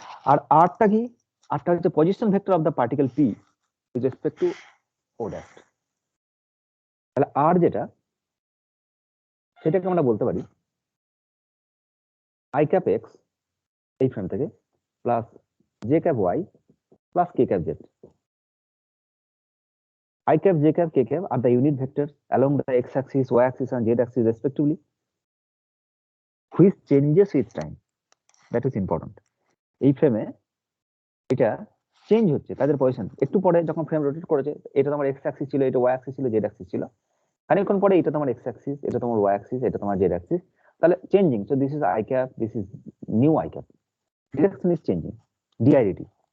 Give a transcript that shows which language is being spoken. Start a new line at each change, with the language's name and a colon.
Bangla: আর আরটা কি, আরটা হচ্ছে
English: Position vector of the particle P with respect to O dash.
Bangla: তাহলে আর যেটা সেটাকে আমরা বলতে পারি আই ক্যাপ এক্স এই ফ্রেম থেকে plus J cap Y plus K cap Z.
English: I cap, j cap, k cap are the unit vectors along the x-axis, y-axis, and z-axis respectively, which changes with time. That is important.
Bangla: এই ফ্রেমে এটা change হচ্ছে তাদের position, একটু পরে যখন frame rotate করেছে এটা তোমার এক্স অ্যাক্সিস ছিল, এটা ওয়াই অ্যাক্সিস ছিল, জেড অ্যাক্সিস ছিল, খানিকক্ষণ পরে এটা তোমার এক্স অ্যাক্সিস, এটা তোমার ওয়াই অ্যাক্সিস, এটা তোমার জেড অ্যাক্সিস, তাহলে changing.
English: So this is i cap, this is new i cap, direction is changing, d i d t.